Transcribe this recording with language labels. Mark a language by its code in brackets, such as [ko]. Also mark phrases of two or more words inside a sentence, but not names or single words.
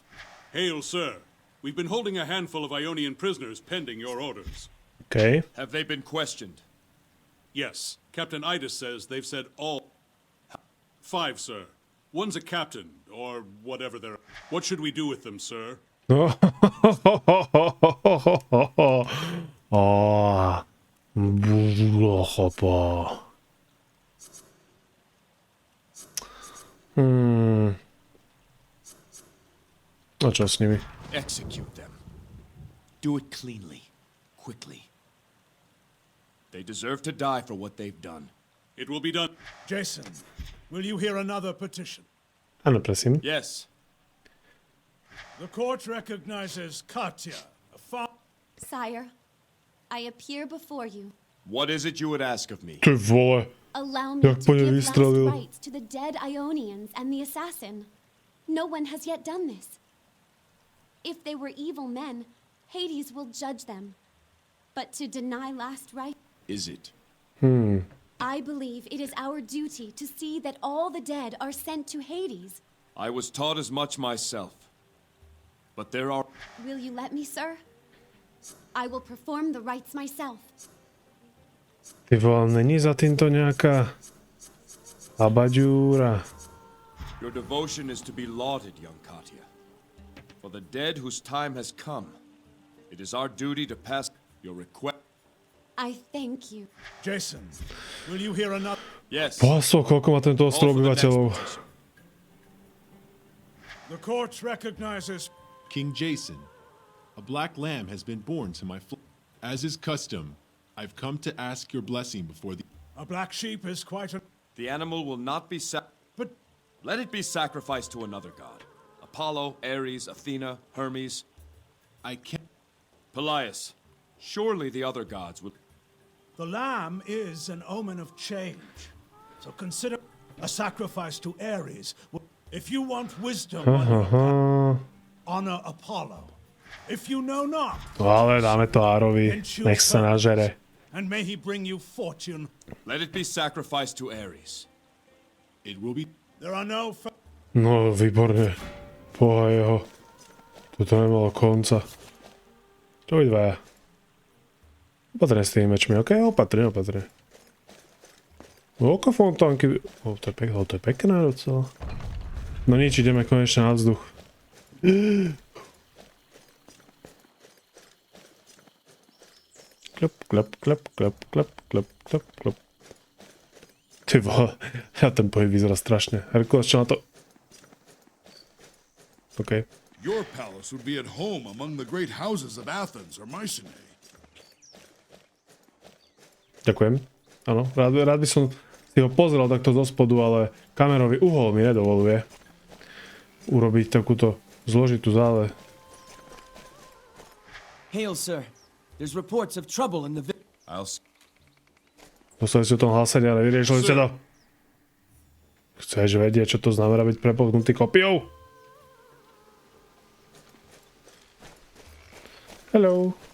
[en] Hail, sir. We've been holding a handful of Ionian prisoners pending your orders. OK. Have they been questioned? Yes, Captain Idis says they've said all... 5, sir. One's a captain, or whatever they're... What should we do with them, sir? [sk] A čo s nimi? [en] Execute them. Do it cleanly, quickly. They deserve to die for what they've done. It will be done. Jason, will you hear another petition? [sk] Áno, prosím. [en] Yes. The court recognizes Katya, a Sire, I appear before you. What is it you would ask of me? [sk] Ty vole. [en] Allow me [sk] Jak to po nej [en] give last [sk] vystrelil. [en] rites to the dead Ionians and the assassin. No one has yet done this. If they were evil men, Hades will judge them. But to deny last rites... Is it? I believe it is our duty to see that all the dead are sent to Hades. I was taught as much myself. But there are... Will you let me, sir? I will perform the rites myself. [sk] Ty vole, není za týmto nejaká abaďúra. [en] Your devotion is to be lauded, young Katya. For the dead whose time has come, it is our duty to pass your request. I thank you. Jason, will you hear another? Yes. [sk] Páso, koľko má tento ostrov [en] All for the next [sk] obyvateľov? [en] petition. The court recognizes King Jason, a black lamb has been born to my As is custom, I've come to ask your blessing before the... a black sheep is quite a... The animal will not be But let it be sacrificed to another god. Apollo, Ares, Athena, Hermes. I can't... Pelias. Surely the other gods would... the lamb is an omen of change. So consider a sacrifice to Ares. If you want wisdom, honor Apollo. If you know not, [sk] Ale dáme to Árovi, nech sa nažere. [en] and may he bring you fortune. Let it be sacrificed to Ares. It will be... There are no... [sk] No, výborne. Poha jeho. Toto nemalo konca. Čo vy dvaja? Opatrne s tými mečmi, okej? Opatrne. Oko fontánky... to je pekné docela. No nič, ideme konečne na vzduch. Klep. Ty vole, ten pohyb vyzerá strašne. Herkules, čo na to? OK. [en] Your palace would be at home among the great houses of Athens or Mycenae. [sk] Ďakujem. Áno, rád by som si ho pozrel takto zo spodu, ale kamerový uhol mi nedovoluje urobiť takúto zložitú zále. [en] Hail, sir. There's reports of trouble in the [sk] Museli si o tom hlasať, ale vyriešili ste to. Chceš vedieť, čo to znamená byť prepolknutý kopiou? [en] Hello.